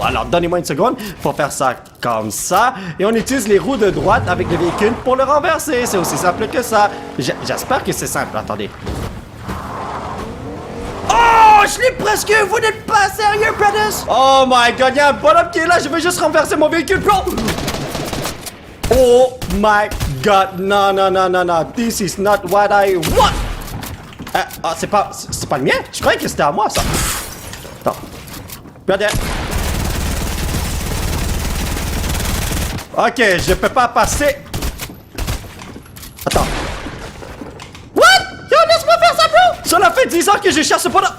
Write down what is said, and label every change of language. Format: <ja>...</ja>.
<fr>Alors donnez-moi une seconde pour faire ça comme ça. Et on utilise les roues de droite avec le véhicule pour le renverser. C'est aussi simple que ça. J'espère que c'est simple, attendez. Oh, je l'ai presque, vous n'êtes pas sérieux, brothers?</fr> <en>Oh my god,</en> <fr>il y a un bonhomme qui est là, je veux juste renverser mon véhicule, bro.</fr> <en>Oh my god, non, this is not what I want.</en> <fr>C'est pas le mien? Je croyais que c'était à moi, ça. Attends. Regardez. Ok, je peux pas passer. Attends. What? Yo, laisse-moi faire ça, bro! Cela fait 10 ans que je cherche ce bonhomme.</fr>